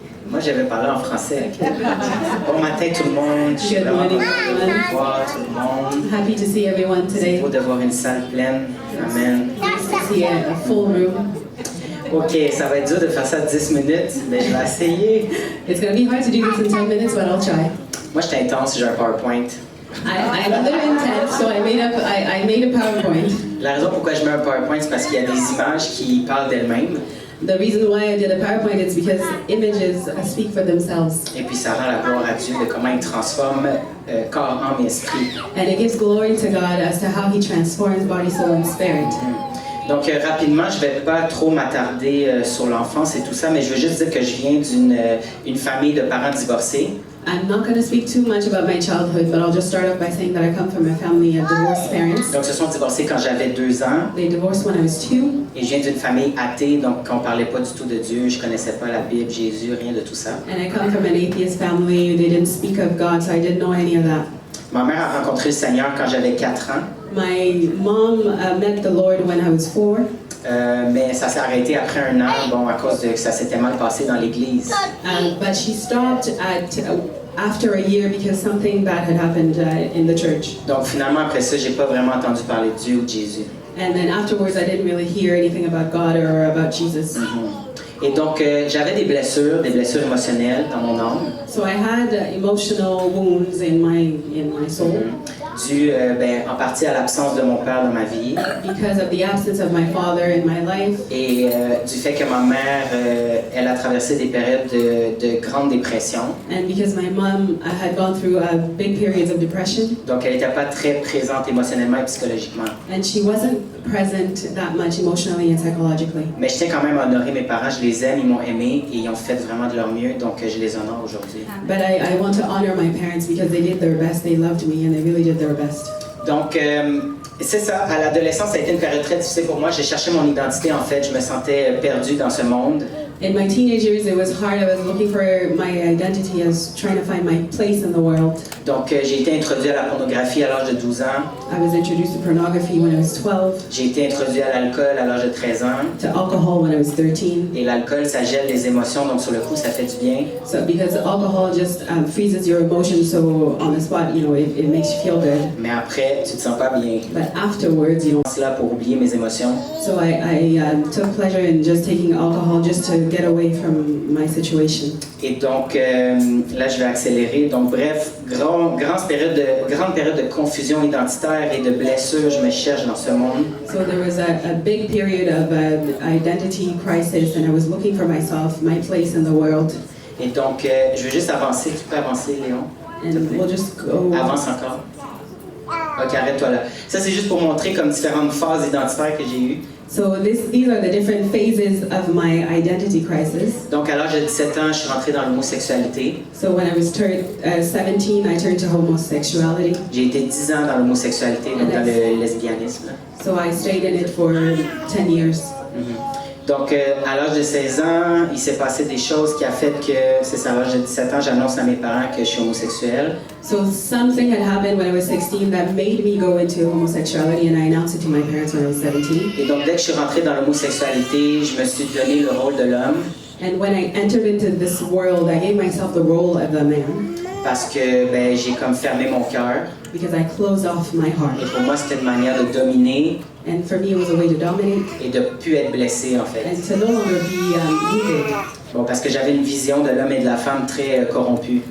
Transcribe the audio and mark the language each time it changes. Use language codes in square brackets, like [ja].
[fr] Moi, j'avais parlé en français. Bon matin tout le monde. Je suis [en] Good [fr] vraiment [en] morning, [fr] content de [en] everyone. [fr] voir tout le monde. [en] Happy to see everyone [fr] C'est [en] today. [fr] beau de voir une salle pleine. Amen. [en] Nice to see a full room. [fr] Ok, ça va être dur de faire ça 10 minutes, mais je vais essayer. [en] It's going to be hard to do this in 10 minutes, but I'll try. [fr] Moi, j'étais intense, j'ai un PowerPoint. [en] I'm a little intense, so I made a PowerPoint. [fr] La raison pourquoi je mets un PowerPoint, c'est parce qu'il y a des images qui parlent d'elles-mêmes. [en] The reason why I did a PowerPoint is because images speak for themselves. [fr] Et puis ça rend la gloire à Dieu de comment il transforme corps, âme et esprit. [en] And it gives glory to God as to how He transforms body, soul, and spirit. [fr] Donc rapidement, je ne vais pas trop m'attarder sur l'enfance et tout ça, mais je veux juste dire que je viens d'une famille de parents divorcés. [en] I'm not going to speak too much about my childhood, but I'll just start off by saying that I come from a family of divorced parents. [fr] Donc, ils se sont divorcés quand j'avais 2 ans. [en] They divorced when I was 2, [fr] Et je viens d'une famille athée, donc on ne parlait pas du tout de Dieu. Je ne connaissais pas la Bible, Jésus, rien de tout ça. [en] and I come from an atheist family. They didn't speak of God, so I didn't know any of that. [fr] Ma mère a rencontré le Seigneur quand j'avais 4 ans. [en] My mom met the Lord when I was 4, [fr] Mais ça s'est arrêté après 1 an, bon, à cause de que ça s'était mal passé dans l'église. [en] but she stopped after a year because something bad had happened in the church. [fr] Donc, finalement, après ça, j'ai pas vraiment entendu parler de Dieu ou de Jésus. [en] And then afterwards, I didn't really hear anything about God or about Jesus. [fr] Et donc, j'avais des blessures émotionnelles dans mon âme. [en] So I had emotional wounds in my soul [fr] Dû en partie à l'absence de mon père dans ma vie [en] because of the absence of my father in my life, [fr] et du fait que ma mère, elle a traversé des périodes de grande dépression. [en] and because my mom had gone through big periods of depression, [fr] Donc, elle n'était pas très présente émotionnellement et psychologiquement. [en] and she wasn't present that much emotionally and psychologically. [fr] Mais je tiens quand même à honorer mes parents, je les aime, ils m'ont aimé et ils ont fait vraiment de leur mieux, donc je les honore aujourd'hui. [en] But I want to honor my parents because they did their best. They loved me and they really did their best. [fr] Donc, c'est ça, à l'adolescence, ça a été une période très difficile pour moi. J'ai cherché mon identité en fait, je me sentais perdu dans ce monde. [en] In my teenage years, it was hard. I was looking for my identity. I was trying to find my place in the world. [fr] Donc, j'ai été introduit à la pornographie à l'âge de 12 ans. [en] I was introduced to pornography when I was 12, [fr] J'ai été introduit à l'alcool à l'âge de 13 ans. [en] to alcohol when I was 13. [fr] Et l'alcool, ça gèle les émotions, donc sur le coup, ça fait du bien. [en] So because alcohol just freezes your emotions, so on the spot, it makes you feel good. [fr] Mais après, tu te sens pas bien. [en] But afterwards, [fr] C'est là pour oublier mes émotions. [en] So I took pleasure in just taking alcohol just to get away from my situation. [fr] Et donc, là, je vais accélérer. Donc, bref, grande période de confusion identitaire et de blessure. Je me cherche dans ce monde. [en] So there was a big period of identity crisis, and I was looking for myself, my place in the world. [fr] Et donc, je veux juste avancer. Tu peux avancer, Léon? [en] And we'll just go. [fr] Avance encore. Ok, arrête-toi là. Ça, c'est juste pour montrer comme différentes phases identitaires que j'ai eues. [en] So these are the different phases of my identity crisis. [fr] Donc, à l'âge de 17 ans, je suis rentré dans l'homosexualité. [en] So when I was 17, I turned to homosexuality. [fr] J'ai été 10 ans dans l'homosexualité, donc dans le lesbianisme. [en] So I stayed in it for 10 years. [fr] Donc, à l'âge de 16 ans, il s'est passé des choses qui a fait que, c'est ça, à l'âge de 17 ans, j'annonce à mes parents que je suis homosexuel. [en] So something had happened when I was 16 that made me go into homosexuality, and I announced it to my parents when I was 17. [fr] Et donc, dès que je suis rentré dans l'homosexualité, je me suis donné le rôle de l'homme. [en] And when I entered into this world, I gave myself the role of a man [fr] Parce que ben, j'ai comme fermé mon cœur. [en] because I closed off my [fr] Et [en] heart. [fr] pour moi, c'était une manière de dominer [en] And for me, it was a way to dominate [fr] et de plus être blessé, en fait. [en] and to no longer be needed. [fr] Bon, parce que j'avais une vision de l'homme et de la femme très corrompue.